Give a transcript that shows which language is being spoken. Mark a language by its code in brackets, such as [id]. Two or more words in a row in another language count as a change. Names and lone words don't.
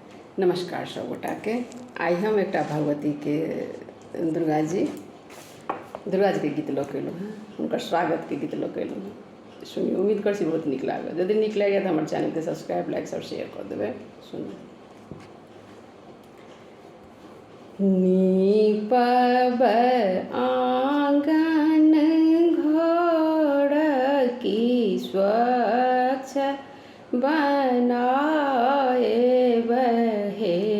[mai] नमस्कार सब गोटा के। आई हम एक भगवती के दुर्गा जी के गीत लऽ के एलहुँ हँ, हुनकर स्वागत के गीत लऽ के एलहुँ हँ। सुनिए, उम्मीद कर बहुत नीक लागत। यदि नीक लगैए तो हमारे चैनल के सब्सक्राइब, लाइक सब शेयर कर देबै। सुनिए। नीपब आंगन घर की स्वच्छ बनाए बहे,